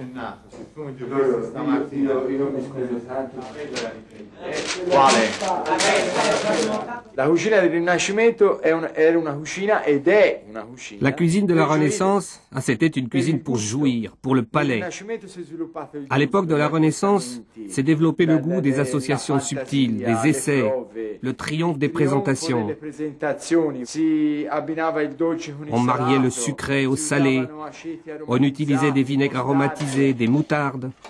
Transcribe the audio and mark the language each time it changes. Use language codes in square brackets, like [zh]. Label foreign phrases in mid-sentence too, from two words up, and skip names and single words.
[it] Io mi scuso tanto. Quale? La cucina del Rinascimento era una cucina ed è una cucina. [fr] La cuisine de la Renaissance, c'était une cuisine pour jouir, pour le palais. À l'époque de la Renaissance, s'est développé le goût des associations subtiles, des essais, le triomphe des présentations. On mariait le sucré au salé, on utilisait des vinaigres aromatisés, des moutardes.